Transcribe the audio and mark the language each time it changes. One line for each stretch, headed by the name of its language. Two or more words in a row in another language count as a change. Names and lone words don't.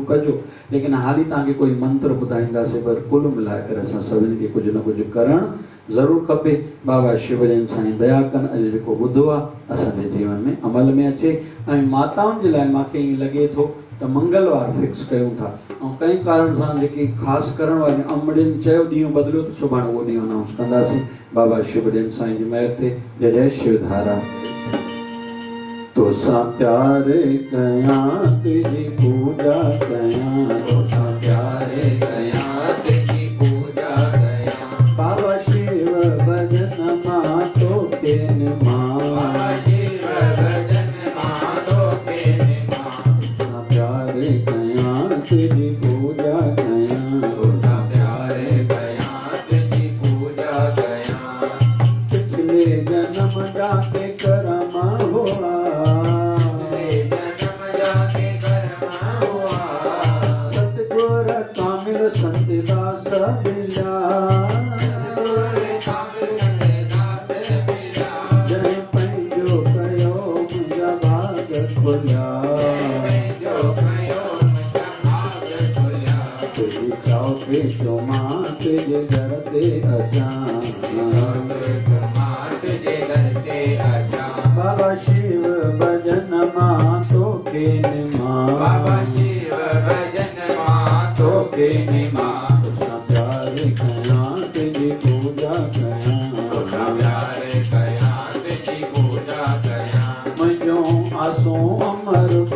Sindhi: कजो लेकिन हाली तव्हांखे कोई मंत्र ॿुधाईंदासीं पर कुल मिलाए करे असां सभिनी खे कुझु न कुझु करणु ज़रूरु खपे बाबा शिवजन साईं दया कनि अॼु जेको ॿुधो आहे असांजे जीवन में अमल में अचे ऐं माताउनि जे लाइ मूंखे ईअं लॻे थो त मंगलवार फिक्स कयूं था ऐं कंहिं कारण सां जेकी ख़ासि करण वारी अमड़ियुनि चयो ॾींहुं बदिलियो त सुभाणे उहो ॾींहुं अनाउंस कंदासीं बाबा शिवजन साईं जी महिर ते जय जय शिवधारा तोसां प्यारे कयां तुंहिंजी पूजा कयां तोसां प्यारे कयां तुंहिंजी पूजा कयां बाबा शिव भजन मां तोखे निमा बाबा शिव भजन मां तोखे निमा तोसां प्यारे कयां तुंहिंजी पूजा कयां तोसां प्यारे कयां तुंहिंजी पूजा कयां
Hindi: पिछले जन्म जाके कर्म हुआ
Sindhi: संतदास मिला जय पंहिंजो कयो मुंहिंजा भाग खुलिया तुंहिंजी चौके जो मां तुंहिंजे दर ते अचां बाबा शिव भजन मां तोखे निमा बाबा शिव भजन मां तोखे निमा तोसां प्यारे कयां तुंहिंजी पूजा कयां तोसां प्यारे कयां तुंहिंजी पूजा कयां मुंहिंजो आसो अमर